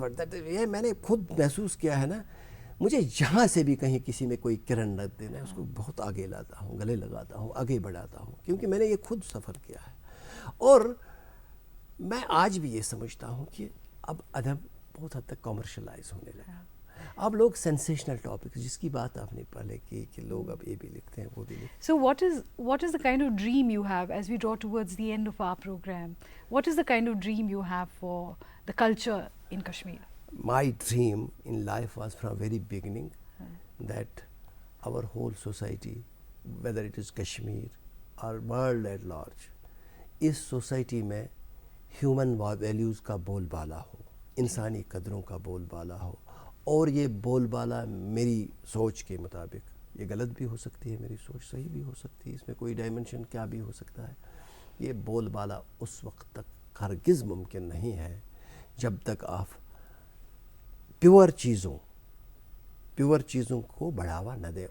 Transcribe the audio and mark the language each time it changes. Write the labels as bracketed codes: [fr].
[ur] یہ میں نے خود محسوس کیا ہے نا. مجھے جہاں سے بھی کہیں کسی میں کوئی کرن رد دینا ہے, اس کو بہت آگے لاتا ہوں, گلے لگاتا ہوں, آگے بڑھاتا ہوں, کیونکہ میں نے یہ خود سفر کیا ہے. اور میں آج بھی یہ سمجھتا ہوں کہ اب ادب بہت حد تک کامرشلائز ہونے لگا. اب لوگ سینسیشنل ٹاپک, جس کی بات آپ نے پہلے کی کہ لوگ اب یہ بھی لکھتے ہیں وہ بھی لکھتے ہیں. [en] So what is the kind of dream you have as we draw towards the end of our program? What is the kind of dream you have for the culture in Kashmir? My dream in life was from very beginning that our whole society, whether it is Kashmir or world at large, [ur] اس society میں human values کا بول بالا ہو, [en] انسانی قدروں کا بول بالا ہو. [ur] اور یہ بول بالا میری سوچ کے مطابق, یہ غلط بھی ہو سکتی ہے, میری سوچ صحیح بھی ہو سکتی ہے, اس میں کوئی ڈائمنشن کیا بھی ہو سکتا ہے. یہ بول بالا اس وقت تک ہرگز ممکن نہیں ہے جب تک آپ پیور چیزوں کو بڑھاوا نہ دیں.